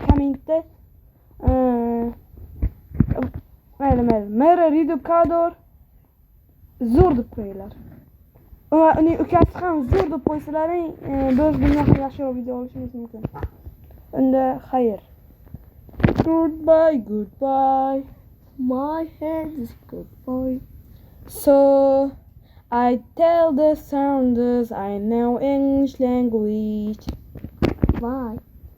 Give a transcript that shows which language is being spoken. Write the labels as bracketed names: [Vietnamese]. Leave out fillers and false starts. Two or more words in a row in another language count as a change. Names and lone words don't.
[Uzbek] Kommentda mayli, Redukador zo'r deb qo'yinglar. Uning ukasi ham zo'r deb qo'ysalaring, biz bundan ham yaxshiroq video olishimiz mumkin. Unda xayr. [English] Goodbye. My head is goodbye. So I tell the sounders I know English language. Bye.